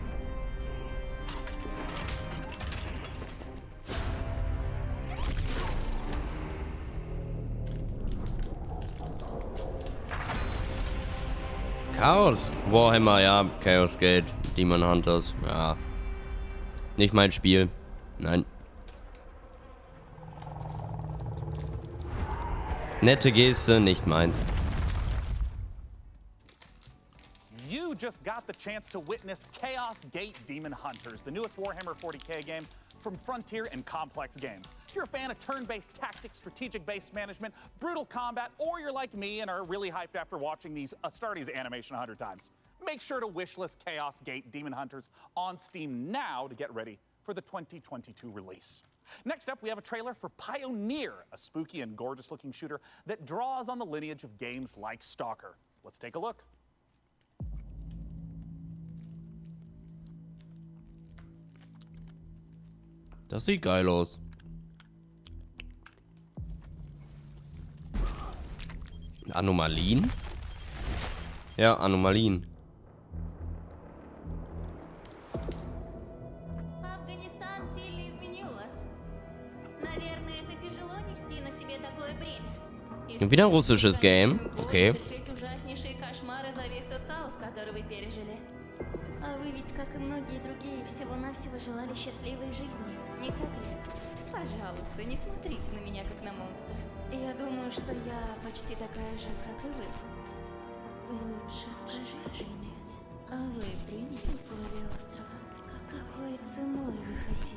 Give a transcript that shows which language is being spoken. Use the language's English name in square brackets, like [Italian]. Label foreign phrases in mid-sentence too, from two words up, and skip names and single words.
[German] Chaos. Warhammer, ja. Chaos Gate. Demon Hunters. Ja. Nicht mein Spiel. Nein. Nette Geste, nicht meins. [English] You just got the chance to witness Chaos Gate Demon Hunters, the newest Warhammer 40k game from Frontier and Complex Games. If you're a fan of turn-based tactics, strategic-based management, brutal combat, or you're like me and are really hyped after watching these Astartes animation 100 times, make sure to wishlist Chaos Gate Demon Hunters on Steam now to get ready for the 2022 release. Next up, we have a trailer for Pioneer, a spooky and gorgeous-looking shooter that draws on the lineage of games like Stalker. Let's take a look. [German] Das sieht geil aus. Anomalien? Ja, Anomalien. [Russian] Афганистан сильно изменил вас. Наверное, это тяжело нести на себе такое бремя. [German] Und wieder ein russisches Game. Okay. [Russian] Ужаснейшие кошмары за весь тот хаос, который вы пережили. А вы ведь, как и многие другие, всего-навсего желали счастливой жизни, не так ли? Пожалуйста, не смотрите на меня, как на монстра. Я думаю, что я почти такая же, как и вы. Вы лучше скажите мне, а вы приняли условия острова? Какой ценой вы хотите?